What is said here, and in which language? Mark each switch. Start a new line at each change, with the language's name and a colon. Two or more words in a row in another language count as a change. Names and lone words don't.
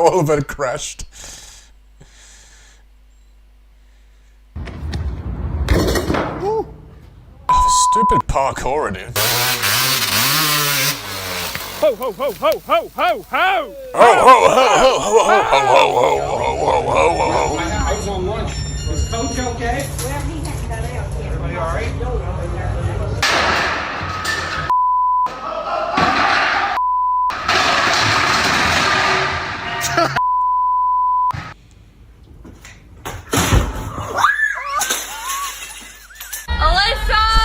English: but crashed. Oh, stupid parkour, dude. Ho ho ho ho ho ho ho! Oh, ho, ho, ho, ho, ho, ho, ho, ho, ho, ho, ho, ho. I was on lunch. Is Coach okay? Everybody all right? Alyssa!